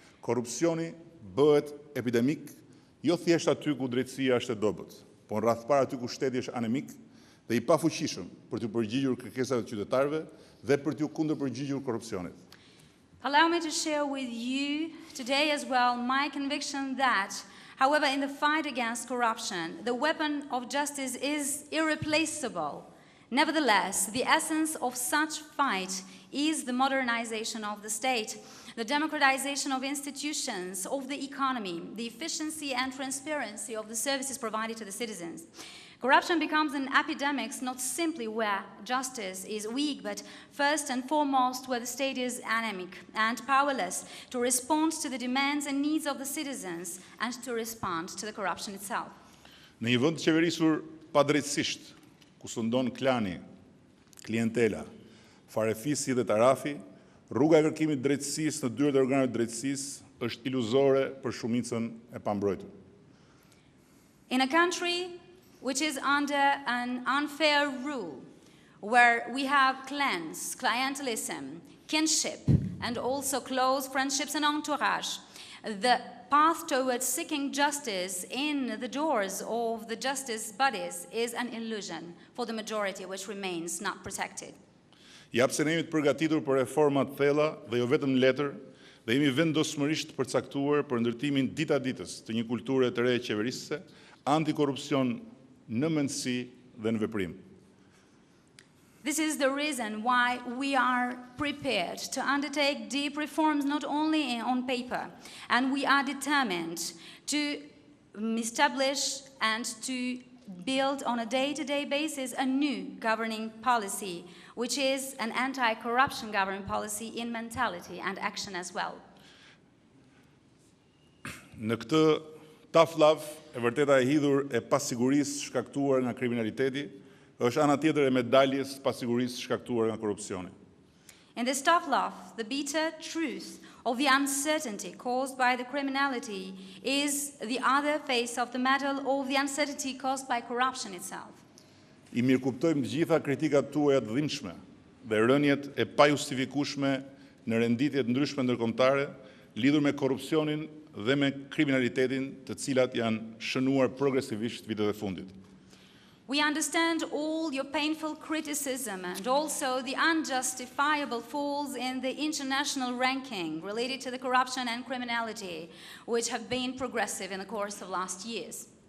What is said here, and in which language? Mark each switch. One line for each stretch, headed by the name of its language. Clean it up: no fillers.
Albanian: Korrupsioni bëhet epidemik jo thjesht aty ku drejtësia është e dobët, por rrethpar aty ku shteti është anemik dhe I pafuqishëm për të përgjigjur kërkesave të qytetarëve dhe për të kundërpërgjigjur korrupsionit.
English: Allow me to share with you today as well my conviction that, however, in the fight against corruption, the weapon of justice is irreplaceable. Nevertheless, the essence of such fight is the modernization of the state, the democratization of institutions, of the economy, the efficiency and transparency of the services provided to the citizens. Corruption becomes an epidemic not simply where justice is weak, but first and foremost where the state is anemic and powerless to respond to the demands and needs of the citizens and to respond to the corruption itself.
Albanian: Në një vend të qeverisur padrejtësisht, ku sundon klani, klientela, farefisi dhe tarafi, rruga e kërkimit drejtësisë në dyert e organeve të drejtësisë është iluzore për shumicën e pambrojtur.
English: In a country which is under an unfair rule, where we have clans, clientelism, kinship, and also close friendships and entourage, the path towards seeking justice in the doors of the justice bodies is an illusion for the majority which remains not protected.
Albanian: Jap se ne jemi të përgatitur për reforma të thella dhe jo vetëm letër, dhe jemi vendosmërisht përcaktuar për ndërtimin ditaditës të një kulture të re qeverisëse, antikorrupsion në mendësi dhe në veprim.
English: This is the reason why we are prepared to undertake deep reforms not only on paper, and we are determined to establish and to build on a day-to-day basis a new governing policy, which is an anti-corruption governing policy in mentality and action as well.
Albanian: Në këtë Tough love, e vërteta e hidhur e pasigurisë shkaktuar nga kriminaliteti, është ana tjetër e medaljes pasigurisë shkaktuar nga korrupsioni.
English: In this tough love, the bitter truth of the uncertainty caused by the criminality is the other face of the medal of the uncertainty caused by corruption itself.
Albanian: I mirëkuptojmë të gjitha kritikat tuaja të dhimbshme dhe rënjet e pajustifikueshme në renditjet ndryshme ndërkombëtare lidhur me korrupsionin dhe me kriminalitetin, të cilat janë shënuar progresivisht vitet e fundit.
English: We understand all your painful criticism and also the unjustifiable falls in the international ranking related to the corruption and criminality, which have been progressive in the course of last years.